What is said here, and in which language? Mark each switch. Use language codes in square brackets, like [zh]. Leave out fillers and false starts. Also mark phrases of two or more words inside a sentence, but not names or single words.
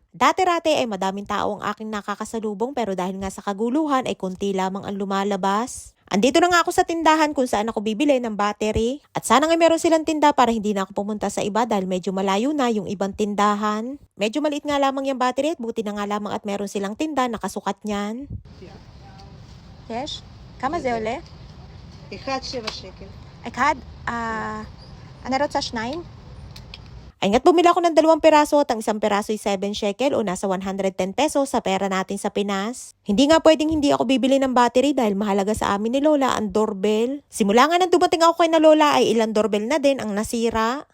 [tl] Dati-rati ay madaming tao ang aking nakakasalubong pero dahil nga sa kaguluhan ay konti lamang ang lumalabas. Andito na nga ako sa tindahan kung saan ako bibili ng battery. At sana nga meron silang tinda para hindi na ako pumunta sa iba dahil medyo malayo na yung ibang tindahan. Medyo maliit nga lamang yung battery at buti na nga lamang at meron silang tinda nakasukat niyan. [en] Yes? [he] כמה זה עולה? 7 שקל. אחד, אני רוצה 2. [tl] Ay nga't bumili ako ng 2 piraso at ang 1 piraso ay 7 shekel o nasa 110 pesos sa pera natin sa Pinas. Hindi nga pwedeng hindi ako bibili ng battery dahil mahalaga sa amin ni Lola ang doorbell. Simula nga nang dumating ako kay na Lola ay ilang doorbell na din ang nasira.